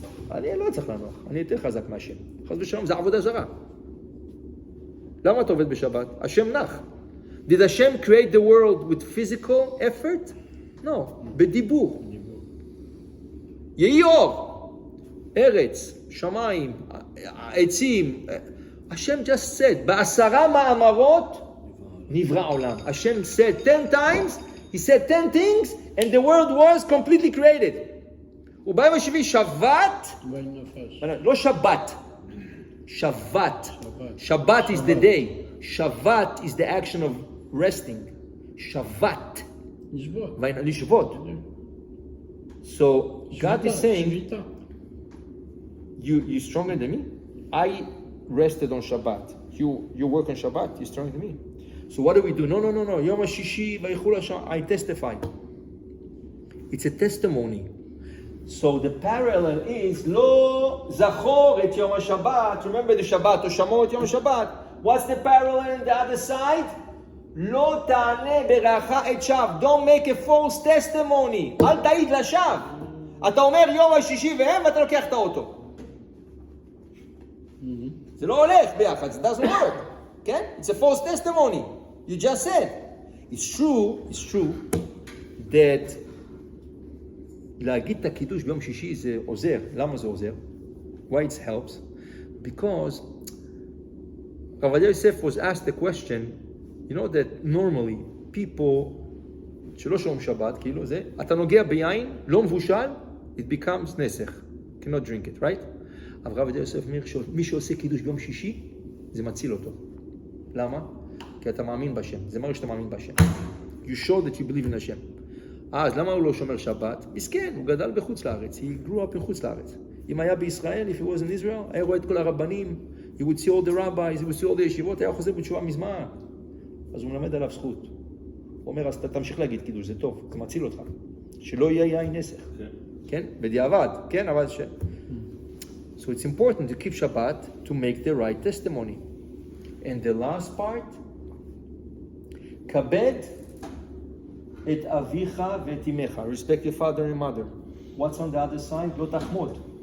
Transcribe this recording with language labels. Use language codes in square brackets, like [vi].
[he] אני לא צריך לנוח, אני יותר חזק מהשם. חס ושלום, זה עבודה זרה. למה אתה עובד בשבת? השם נח. [en] Did Hashem create the world with physical effort? [he] No, בדיבור. יהי אור, ארץ, שמיים, עצים. השם [en] just said, [he] בעשרה מאמרות נברא עולם. [en] השם said 10 times, he said 10 things, and the world was completely created. [he] וביום השביעי שבת, לא שבת, שבת. [en] Shabbat is the day. Shabbat is the action of resting. Shabbat. Lishvot. So God is saying, you stronger than me? I rested on Shabbat. You work on Shabbat, you're stronger than me. So what do we do? No. [he] Yom HaShishi v'yichul Hashem. [en] I testify. It's a testimony. So the parallel is [he] Lo Zachor et Yom HaShabbat. [en] Remember the Shabbat, or [he] Shamot Yom HaShabbat. [en] What's the parallel on the other side? [he] Lo Ta'aneh Beracha et Shav. [en] Don't make a false testimony. [he] Al Ta'id Lashav. אתה אומר יום השישי והם ואתה לוקח את האוטו. זה לא הולך ביחד, [en] it doesn't work. כן? It's a false testimony. You just said. [he] It's true that להגיד את הקידוש ביום שישי זה עוזר. למה זה עוזר? [en] Why it helps? Because Rav Yosef was asked the question, you know that normally people [he] שלא שומעים שבת, כאילו זה, אתה נוגע ביין, לא מבושל, [en] it becomes נסך. cannot drink it, right? [he] אבל רב יוסף אומר, מי שעושה קידוש ביום שישי, זה מציל אותו. למה? כי אתה מאמין בשם. זה מראה שאתה מאמין בשם. [en] You show that you believe in השם. [he] אז למה הוא לא שומר שבת? מסכן, הוא גדל בחוץ לארץ. [en] He grew up [he] בחוץ לארץ. אם היה בישראל, [en] if he was in Israel, [he] היה רואה את כל הרבנים, [en] he would see all the [he] rabbis, he would see all the ישיבות, היה חוזר בתשובה מזמן. אז הוא מלמד עליו זכות. הוא אומר, אז תמשיך להגיד קידוש, זה טוב, זה מציל אותך. שלא יהיה יין נסך. כן? בדיעבד, כן? אבל ש... [en] So it's important to keep Shabbat to make the right testimony. And the last part, [he] כבד את אביך ואת אמך. [en] Respect your father and mother. What's on the other side? [he] לא תחמוד.